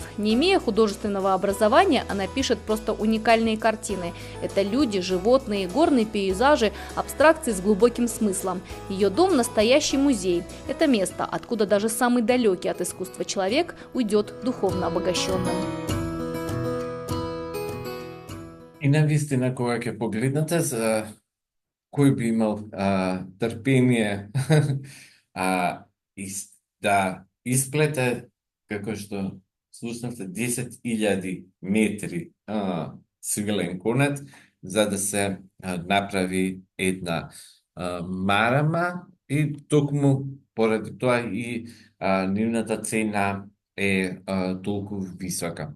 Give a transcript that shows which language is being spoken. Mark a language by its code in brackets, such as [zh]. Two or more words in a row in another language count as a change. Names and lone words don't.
[ru] Не имея художественного образования, она пишет просто уникальные картины. Это люди, животные, горные пейзажи, абстракции с глубоким смыслом. Ее дом – настоящий музей. Это место, откуда даже самый далекий от искусства человек уйдет духовно обогащенным. [mk] И навистина, кога ќе погледнете, кој би имал трпение да исплете, како што слушнавте, 10.000 метри свилен конец, за да се направи една марама, и токму поради тоа и нивната цена е толку висока.